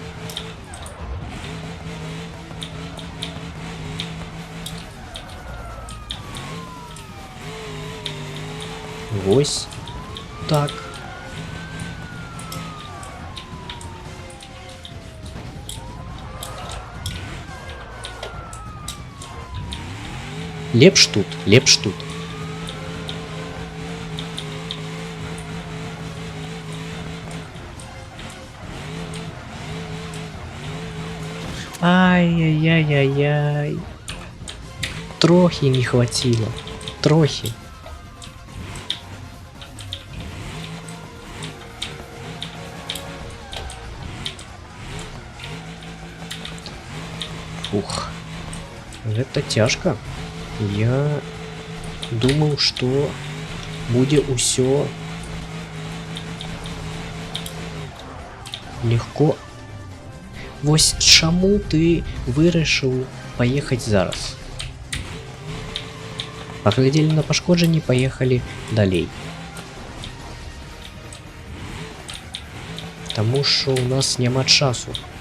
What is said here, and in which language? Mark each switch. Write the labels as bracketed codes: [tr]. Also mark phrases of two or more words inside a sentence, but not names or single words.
[be] Вось так. Лепш тут. Ай-яй-яй-яй-яй. Трохи не хватило. Трохи. Фух. [ru] Это тяжко. Я думал, что будет усё легко. [be] Вось чаму ты вырашыў паехаць зараз? Паглядзелі на пашкоджанні, паехалі далей. Таму што ў нас няма часу.